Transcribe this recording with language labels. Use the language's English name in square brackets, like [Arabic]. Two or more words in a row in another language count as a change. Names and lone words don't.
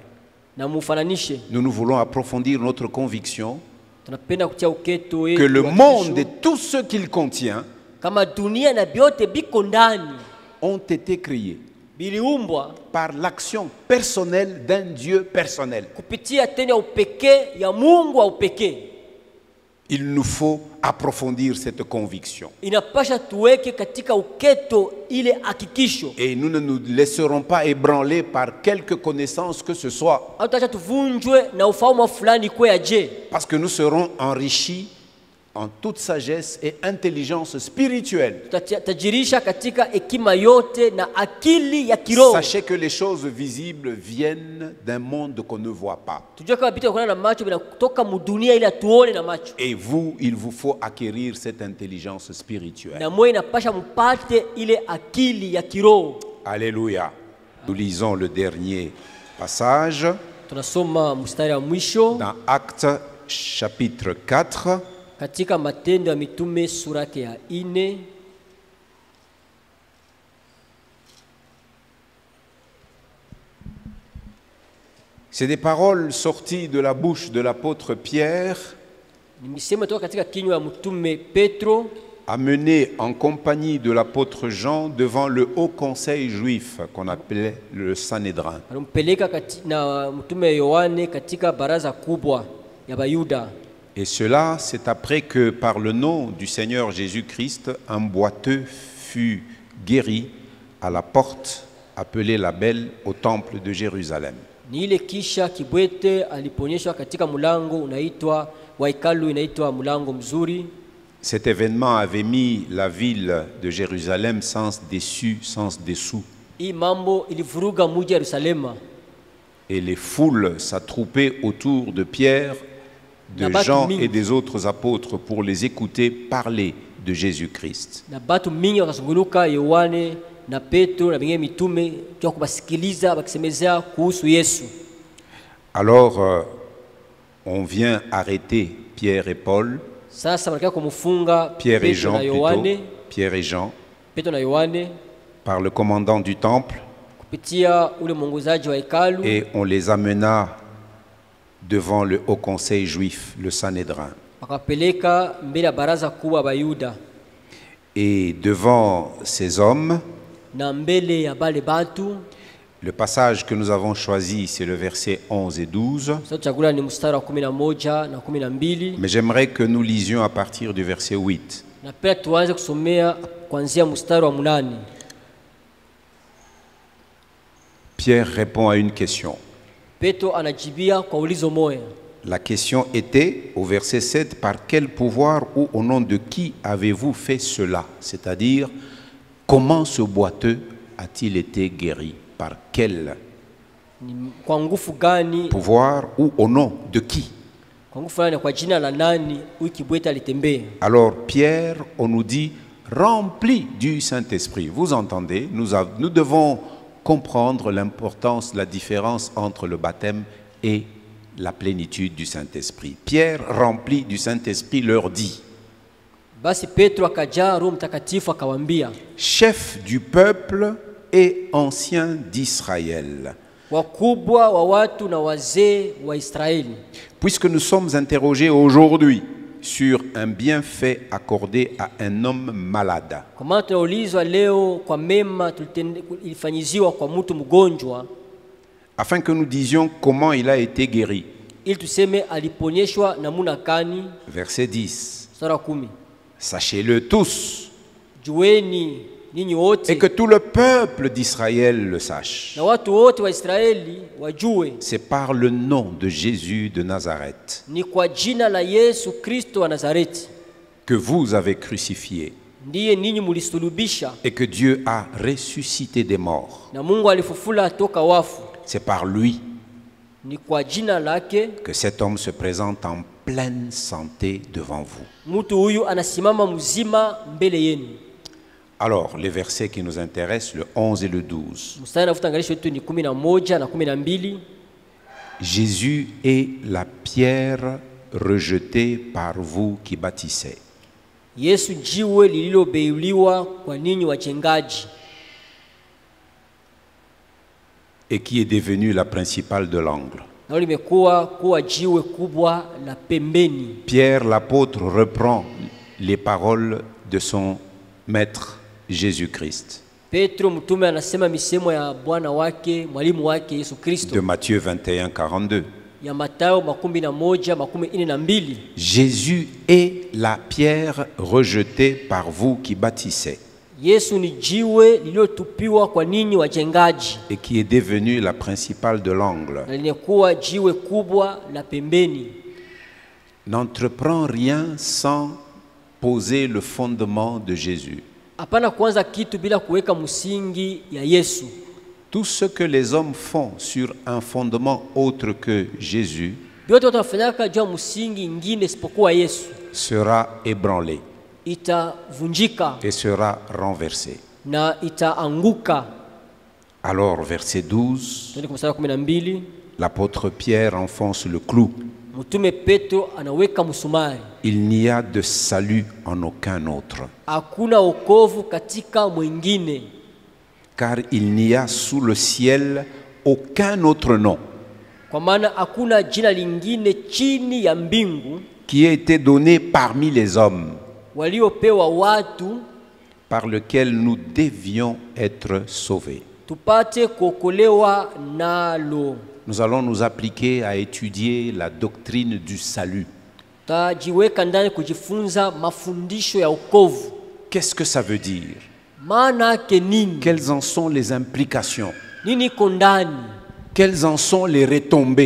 [French] Nous voulons approfondir notre conviction que le monde et tout ce qu'il contient ont été créés par l'action personnelle d'un Dieu personnel. il nous faut approfondir cette conviction. [Swahili] Inapasha tuweke katika uketo ile hakikisho. [French] Et nous ne nous laisserons pas ébranler par quelque connaissance que ce soit. [Swahili] Hatutacha tuvunjwe na ufahamu fulani kwa aje. [French] Parce que nous serons enrichis en toute sagesse et intelligence spirituelle. [Swahili] Tutajirisha katika hekima yote na akili ya kiroho. [French] Sachez que les choses visibles viennent d'un monde qu'on ne voit pas. [Swahili] Tujue kama vitu kuona na macho vinatoka mudunia ile tuone na macho. [French] Et vous, il vous faut acquérir cette intelligence spirituelle. [Swahili] Na mwe inapasha mpate ile akili ya kiroho. [French] Alléluia. Nous lisons le dernier passage [Swahili] Tunasoma mstari wa mwisho [French] dans Actes chapitre 4. [Swahili] katika Matendo ya Mitume sura ya 4. [French] C'est des paroles sorties de la bouche de l'apôtre Pierre, [Swahili] Ni misemo toka katika kinywa ya mtume Petro, [French] amené en compagnie de l'apôtre Jean devant le haut conseil juif qu'on appelait le Sanhédrin. [Swahili] alimpeleka na mtume Yohane katika baraza kubwa ya Bayuda. [French] Et cela, c'est après que, par le nom du Seigneur Jésus-Christ, un boiteux fut guéri à la porte appelée la Belle au temple de Jérusalem. [Swahili] Ni ile kisha kibwete aliponyeshwa katika mulango unaitwa wa hekalu inaitwa mulango mzuri. [French] Cet événement avait mis la ville de Jérusalem sans dessus, sans dessous. [Swahili] Hii mambo ilivuruga mji wa Yerusalema. [French] Et les foules s'attroupaient autour de Pierre, de Jean et des autres apôtres pour les écouter parler de Jésus-Christ. [Swahili] Na batu mingi wakazunguluka Yohane na Petro na bengine mitume kwa kubasikiliza bakisemezea kuhusu Yesu. [French] Alors, on vient arrêter Pierre et Paul, [Swahili] Sasa wanataka kumfunga [French] Pierre et [Swahili] Petro [French] Jean [Swahili] na [French] plutôt, [Swahili] Yohane, [French] Pierre et Jean, [Swahili] Petro na Yohane [French] par le commandant du temple, [Swahili] kupitia ule mwongozaji wa hekalu, [French] et on les amena devant le haut conseil juif, le Sanhédrin. [Swahili] wakapeleka mbele ya baraza kubwa Bayuda. [French] Et devant ces hommes, [Swahili] Na mbele ya bale batu, [French] le passage que nous avons choisi, c'est le verset 11 et 12. [Swahili] sasa chakula ni mstari wa 11 na 12. [French] Mais j'aimerais que nous lisions à partir du verset 8. [Swahili] Na pia tuanze kusomea kuanzia mstari wa 8. [French] Pierre répond à une question. [Swahili] Petro anajibia kwa ulizo moja. [French] La question était, au verset 7, par quel pouvoir ou au nom de qui avez-vous fait cela? C'est-à-dire, comment ce boiteux a-t-il été guéri? Par quel [Swahili] Kwa nguvu gani, [French] pouvoir ou au nom de qui? [Swahili] kwa nguvu gani, kwa jina la nani huyu kibwete alitembea? [French] Alors Pierre, on nous dit, rempli du Saint-Esprit. Vous entendez, nous devons comprendre l'importance, la différence entre le baptême et la plénitude du Saint-Esprit. Pierre, rempli du Saint-Esprit, leur dit, [Swahili] Basi Petro akajaa Roho Mtakatifu akawaambia, [French] chef du peuple et ancien d'Israël, [Swahili] wakubwa wa watu na wazee wa Israeli, [French] puisque nous sommes interrogés aujourd'hui sur un bienfait accordé à un homme malade, [Swahili] kwa maana tunaulizwa leo kwa mema ilifanyiziwa kwa mtu mgonjwa, [French] afin que nous disions comment il a été guéri. [Swahili] ili tuseme aliponyeshwa namuna gani. [French] Verset 10. [Swahili] Sura 10. [French] Sachez-le tous, [Swahili] Jueni ninyi wote [French] et que tout le peuple d'Israël le sache. [Swahili] na watu wote wa Israeli wajue, [French] C'est par le nom de Jésus de Nazareth [Swahili] ni kwa jina la Yesu Kristo wa Nazareti [French] que vous avez crucifié [Swahili] ndiye ninyi mulisulubisha, [French] et que Dieu a ressuscité des morts. [Swahili] na Mungu alifufula toka wafu. [French] C'est par lui [Swahili] Ni kwa jina lake [French] que cet homme se présente en pleine santé devant vous. [Swahili] mtu huyu anasimama mzima mbele yenu. [French] Alors, les versets qui nous intéressent, le 11 et le 12. [Swahili] Mstari nafuta angalisho wetu ni 11 na 12. [French] Jésus est la pierre rejetée par vous qui bâtissez. [Swahili] Yesu jiwe lililobeuliwa kwa ninyi wajengaji, [French] Et qui est devenue la principale de l'angle. [Swahili] na limekuwa kuwa jiwe kubwa la pembeni. [French] Pierre l'apôtre reprend les paroles de son maître Jésus-Christ [Swahili] Petro mtume anasema misemo ya Bwana wake, mwalimu wake Yesu Kristo. [French] de Matthieu 21, 42. [Swahili] ya Mathayo 11:42. [French] Jésus est la pierre rejetée par vous qui bâtissez [Swahili] Yesu ni jiwe lililotupiwa kwa ninyi wajengaji [French] et qui est devenue la principale de l'angle. [Swahili] na limekuwa jiwe kubwa la pembeni. [French] N'entreprends rien sans poser le fondement de Jésus. [Swahili] Hapana kuanza kitu bila kuweka msingi ya Yesu. [French] Tout ce que les hommes font sur un fondement autre que Jésus [Swahili] Vyote watafanyaka juu ya msingi ingine isipokuwa Yesu [French] sera ébranlé [Swahili] itavunjika [French] et sera renversé. [Swahili] na itaanguka. [French] Alors, verset 12, [Swahili] Twende kwa mstari wa 12. [French] l'apôtre Pierre enfonce le clou. [Swahili] Mtume Petro anaweka msumari. [French] Il n'y a de salut en aucun autre, [Swahili] Hakuna wokovu katika mwingine, [French] car il n'y a sous le ciel aucun autre nom [Swahili] kwa maana hakuna jina lingine chini ya mbingu [French] qui ait été donné parmi les hommes [Swahili] waliopewa watu [French] par lequel nous devions être sauvés. [Swahili] tupate kuokolewa nalo. [French] Nous allons nous appliquer à étudier la doctrine du salut. [Swahili] Tajiweka ndani kujifunza mafundisho ya wokovu. [French] Qu'est-ce que ça veut dire? [Swahili] Maana yake nini? [French] Quelles en sont les implications? [Swahili] Nini iko ndani? [French] Quelles en sont les retombées?